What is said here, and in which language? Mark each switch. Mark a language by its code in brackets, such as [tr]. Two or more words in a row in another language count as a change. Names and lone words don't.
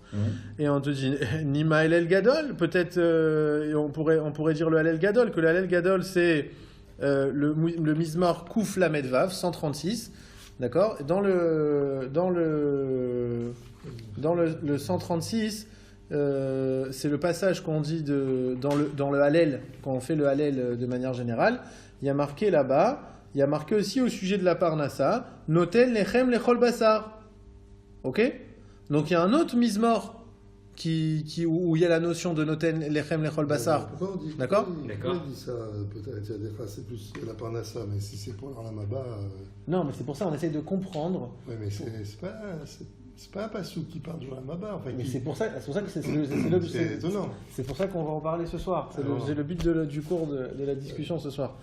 [fr] Et on te dit [he] נימא אל גדול, [fr] peut-être on pourrait dire le [he] הלל גדול, [fr] que le [he] הלל גדול [fr] c'est le [he] מזמור קוף למד וו [fr] 136. D'accord? Dans le 136, c'est le passage qu'on dit dans le Halel, quand on fait le Halel de manière générale, il y a marqué là-bas. Il y a marqué aussi au sujet de la Parnassa, [he] נותן לחם לכל בשר. [fr] Ok? Donc il y a un autre Mizmor où il y a la notion de [he] נותן לחם לכל בשר. [fr] D'accord? Pourquoi on dit ça? Peut-être c'est plus la Parnassa, mais si c'est pour l' [he] עולם הבא. [fr] Non, mais c'est pour ça qu'on essaye de comprendre. Oui, mais c'est pas un passouk qui parle de l' [he] עולם הבא. [fr] Enfin, mais c'est pour ça que c'est étonnant. C'est pour ça qu'on va en parler ce soir. C'est le but du cours de la discussion ce soir.